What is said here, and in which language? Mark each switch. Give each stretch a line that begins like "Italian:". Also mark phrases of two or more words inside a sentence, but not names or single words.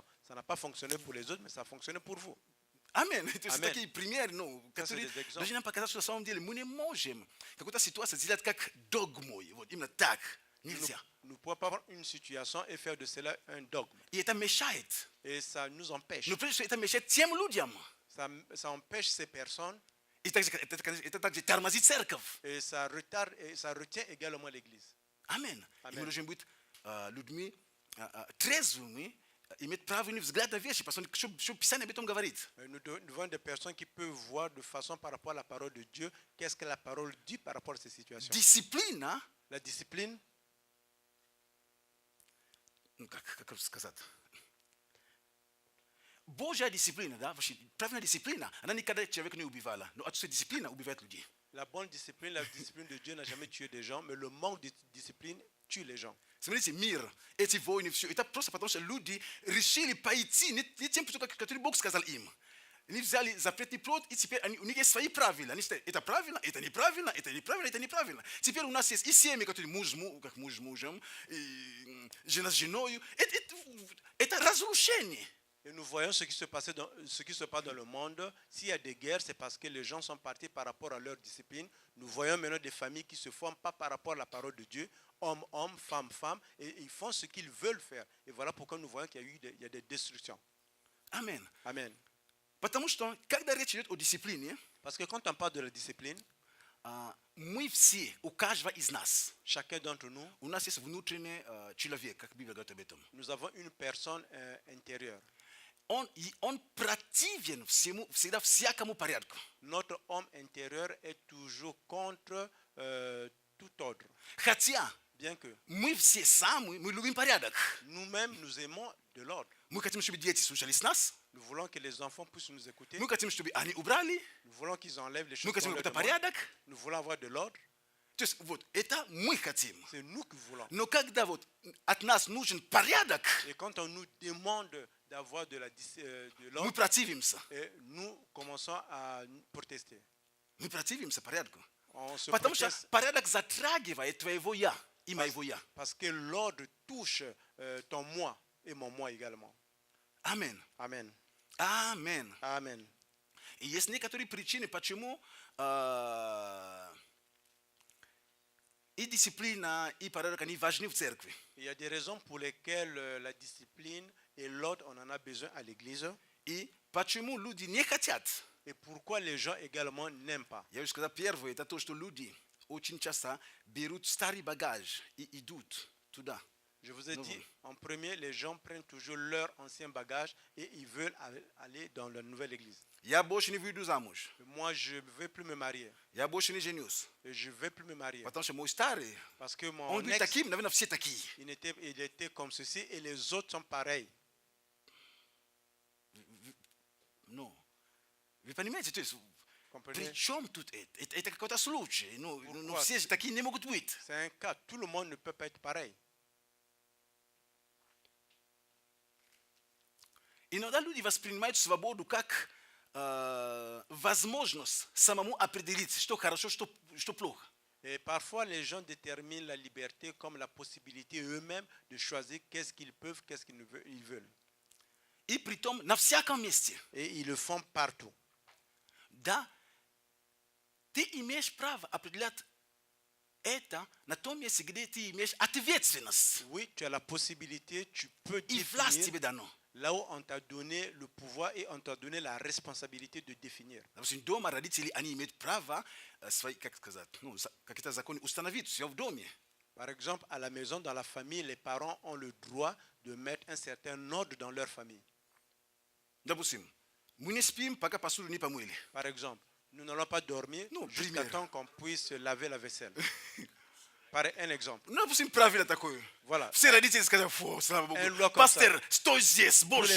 French: Ça n'a pas fonctionné pour les autres, mais ça a fonctionné pour vous.
Russian: Амин. То есть
French: Amen.
Russian: такие примеры, ну, которые
French: des exemples.
Russian: должны нам показать, что на самом деле мы не можем какую-то ситуацию сделать как догмой. Вот именно так. Нельзя.
French: Nous ne pouvons pas prendre une situation et faire de cela un dogme.
Russian: И это mешает.
French: Et ça nous empêche.
Russian: Но прежде всего это мешает тем людям.
French: Ça empêche ces personnes
Russian: И также, это также тормозит церковь.
French: et ça retarde et ça retient également l'Église.
Russian: Амин. И
French: Amen.
Russian: мы должны быть людьми трезвыми, иметь правильный взгляд на вещи, потому что Писание об этом говорит.
French: Nous devons être des personnes qui peuvent voir de façon par rapport à la parole de Dieu, qu'est-ce que la parole dit par rapport à ces situations.
Russian: Дисциплина,
French: La discipline,
Russian: ну как сказать, Божья дисциплина, да, вообще правильная дисциплина, она никогда человека не убивала, но отсутствие дисциплины убивает людей.
French: la bonne discipline, la discipline de Dieu n'a jamais tué des gens, mais le manque de discipline tue les gens.
Russian: Смотрите, мир, эти войны, все, это просто потому, что люди решили пойти не тем путем, который Бог сказал им. Они взяли запретный плод, и теперь у них есть свои правила. Они считают, это правильно, это неправильно, это неправильно, это неправильно. Теперь у нас есть и семьи, которые как муж с мужем, и жена с женой. Это разрушение.
French: Et nous voyons ce qui se passe dans le monde. S'il y a des guerres, c'est parce que les gens sont partis par rapport à leur discipline. Nous voyons maintenant des familles qui se forment pas par rapport à la parole de Dieu. Homme, homme, femme, femme. Et ils font ce qu'ils veulent faire. Et voilà pourquoi nous voyons qu'il y a des destructions. Amen. Amen.
Russian: Потому что, когда речь идет о дисциплине,
French: Parce que quand on parle de la discipline,
Russian: мы все, у каждого из нас,
French: chacun d'entre nous,
Russian: у нас есть внутренний человек, как Библия говорит об этом.
French: nous avons une personne intérieure.
Russian: Он противен всегда всякому порядку.
French: Notre homme intérieur est toujours contre tout ordre.
Russian: Хотя
French: Bien que
Russian: мы все сами, мы любим порядок.
French: nous-mêmes, nous aimons de l'ordre.
Russian: Мы хотим, чтобы дети слушались нас.
French: Nous voulons que les enfants puissent nous écouter.
Russian: Мы хотим, чтобы они убрали.
French: Nous voulons qu'ils enlèvent les
Russian: Мы
French: choses
Russian: хотим,
French: qu'on
Russian: чтобы
French: leur
Russian: это
French: demande.
Russian: порядок.
French: Nous voulons avoir de l'ordre.
Russian: То есть вот это мы хотим.
French: C'est nous qui voulons.
Russian: Но когда вот от нас нужен порядок,
French: Et quand on nous demande d'avoir de
Russian: мы
French: l'ordre,
Russian: противимся.
French: et nous commençons à protester.
Russian: Мы противимся порядку.
French: On se
Russian: Потому что
French: proteste
Russian: порядок затрагивает твоего я и моего я.
French: parce que l'ordre touche ton moi et mon moi également. Amen. Amen. Amen. Amen.
Russian: И есть некоторые причины, почему и дисциплина, и порядок, они важны в церкви.
French: Il y a des raisons pour lesquelles la discipline et l'ordre, on en a besoin à l'église.
Russian: И почему люди не хотят.
French: Et pourquoi les gens également n'aiment pas.
Russian: Я уже сказал, первое, это то, что люди очень часто берут старый багаж и идут туда.
French: Je vous ai Non, dit, oui. en premier, les gens prennent toujours leur ancien bagage et ils veulent aller dans la nouvelle église.
Russian: Я больше не выйду замуж.
French: Moi, je ne veux plus me marier.
Russian: Я больше не женюсь.
French: Et je ne veux plus me marier.
Russian: Потому что мой старый,
French: Parce que
Russian: он
French: mon
Russian: говорит
French: ex,
Russian: таким, наверное, все такие.
French: il était comme ceci et les autres sont pareils.
Russian: Ну, вы понимаете, то есть,
French: Comprenez?
Russian: при чем тут это? Это какой-то случай. Ну,
French: Pourquoi?
Russian: все же такие не могут быть.
French: C'est un cas. Tout le monde ne peut pas être pareil.
Russian: Иногда люди воспринимают свободу как возможность самому определить, что хорошо, что плохо.
French: Et parfois, les gens déterminent la liberté comme la possibilité eux-mêmes de choisir qu'est-ce qu'ils peuvent, qu'est-ce qu'ils veulent.
Russian: И притом на всяком месте.
French: Et ils le font partout.
Russian: Да, ты имеешь право определять это на том месте, где ты имеешь ответственность.
French: Oui, tu as la possibilité, tu peux
Russian: И власть
French: définir
Russian: тебе дано.
French: là où on t'a donné le pouvoir et on t'a donné la responsabilité de définir.
Russian: Допустим, дома родители, они имеют право свои, как сказать, ну, какие-то законы установить все в доме.
French: Par exemple, à la maison, dans la famille, les parents ont le droit de mettre un certain ordre dans leur famille.
Russian: Допустим, мы не спим, пока посуду не помыли.
French: Par exemple, nous n'allons pas dormir Non, jusqu'à première. temps qu'on puisse laver la vaisselle. Par un exemple.
Russian: Ну, допустим, правило такое.
French: Voilà.
Russian: Все родители сказали, фу, слава Богу,
French: Un loi comme
Russian: пастор, стой здесь,
French: Tous les